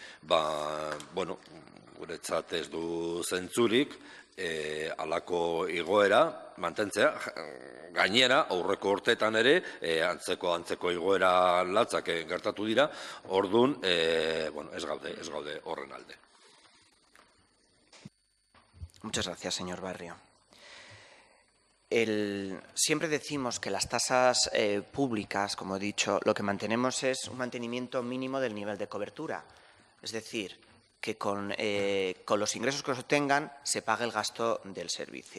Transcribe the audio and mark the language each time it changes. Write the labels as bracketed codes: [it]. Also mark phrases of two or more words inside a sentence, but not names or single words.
[eu] Guretzat ez du zentzurik, halako igoera mantentzea, gainera, aurreko urteetan ere, antzeko igoera latzak gertatu dira, orduan, ez gaude horren alde. [es] Muchas gracias, señor Barrio. Siempre decimos que las tasas públicas, como he dicho, lo que mantenemos es un mantenimiento mínimo del nivel de cobertura. Es decir, que con los ingresos que se obtengan se pague el gasto del servicio.